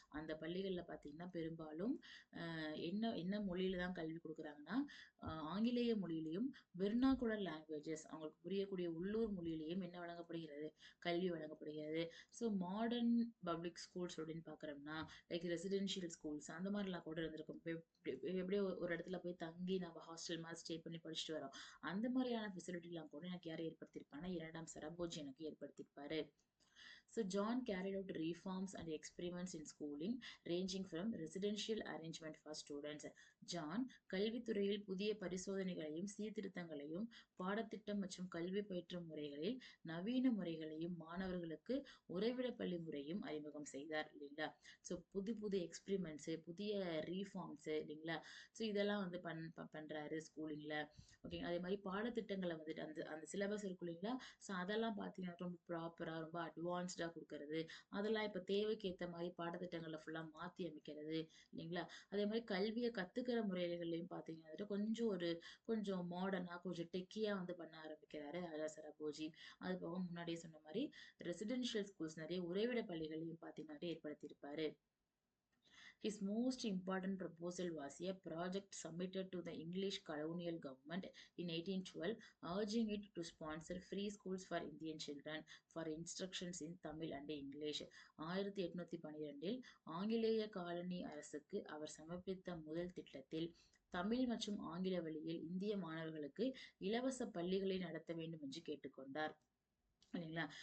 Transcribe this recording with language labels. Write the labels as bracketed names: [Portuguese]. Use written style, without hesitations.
[Tamil] அந்த பள்ளிகளில் பார்த்தீங்கன்னா பெரும்பாலும் என்ன மொழியில தான் கல்வி கொடுக்குறாங்கன்னா ஆங்கிலேய மொழியிலையும் வெர்னாகுலர் லாங்குவேஜஸ் அவங்களுக்கு புரியக்கூடிய உள்ளூர் மொழியிலையும் என்ன வழங்கப்படுகிறது? கல்வி வழங்கப்படுகிறது. ஸோ மாடர்ன் பப்ளிக் ஸ்கூல்ஸ் அப்படின்னு பார்க்குறோம்னா லைக் ரெசிடென்ஷியல் ஸ்கூல்ஸ் அந்த மாதிரிலாம் கூட இருந்திருக்கும். எப்படியோ ஒரு இடத்துல போய் தங்கி நம்ம ஹாஸ்டல் மாதிரி ஸ்டே பண்ணி படிச்சுட்டு வரோம். அந்த மாதிரியான ஃபெசிலிட்டிலாம் கூட எனக்கு யாரை ஏற்படுத்தியிருப்பாங்கன்னா இரண்டாம் சரபோஜி எனக்கு ஏற்படுத்தியிருப்பாரு. [English] So John carried out reforms and experiments in schooling, ranging from residential arrangement for students. [Tamil] John கல்வித்துறையில் புதிய பரிசோதனைகளையும் சீர்திருத்தங்களையும் பாடத்திட்டம் மற்றும் கல்வி பயிற்றும் முறைகளில் நவீன முறைகளையும் மாணவர்களுக்கு உறைவிட பள்ளி முறையும் அறிமுகம் செய்தார் இல்லைங்களா. ஸோ புது புது எக்ஸ்பிரிமெண்ட்ஸு, புதிய ரீஃபார்ம்ஸு இல்லைங்களா. ஸோ இதெல்லாம் வந்து பண்றாரு ஸ்கூலிங்ல. ஓகே, அதே மாதிரி பாடத்திட்டங்களை வந்துட்டு அந்த அந்த சிலபஸ் இருக்கும் இல்லைங்களா. ஸோ அதெல்லாம் பார்த்தீங்கன்னா ரொம்ப ப்ராப்பரா ரொம்ப அட்வான்ஸ்டா கொடுக்கறது, அதெல்லாம் இப்போ தேவைக்கு ஏற்ற மாதிரி பாடத்திட்டங்களை ஃபுல்லா மாத்தி அமைக்கிறது இல்லைங்களா. அதே மாதிரி கல்வியை கத்துக்கிற முறைகளையும் பார்த்தீங்கன்னா வந்துட்டு கொஞ்சம் மாடர்னா கொஞ்சம் டெக்கியா வந்து பண்ண ஆரம்பிக்கிறாரு சரபோஜி. அது போக முன்னாடியே சொன்ன மாதிரி ரெசிடென்ஷியல் ஸ்கூல்ஸ் நிறைய உறைவிட பள்ளிகளையும் பார்த்தீங்கன்னா ஏற்படுத்தியிருப்பாரு. [English] His most important proposal was a project submitted to the English colonial government in 1812, urging it to sponsor free schools for Indian children for instructions in Tamil and English. [Tamil] 1812 ஆங்கிலேய colony அரசுக்கு அவர் சமர்ப்பித்த முதல் திட்டத்தில் தமிழ் மற்றும் ஆங்கில வழியில் இந்திய மாணவர்களுக்கு இலவச பள்ளிகளை நடத்த வேண்டும் என்று கேட்டுக்கொண்டார் இல்லைங்களா.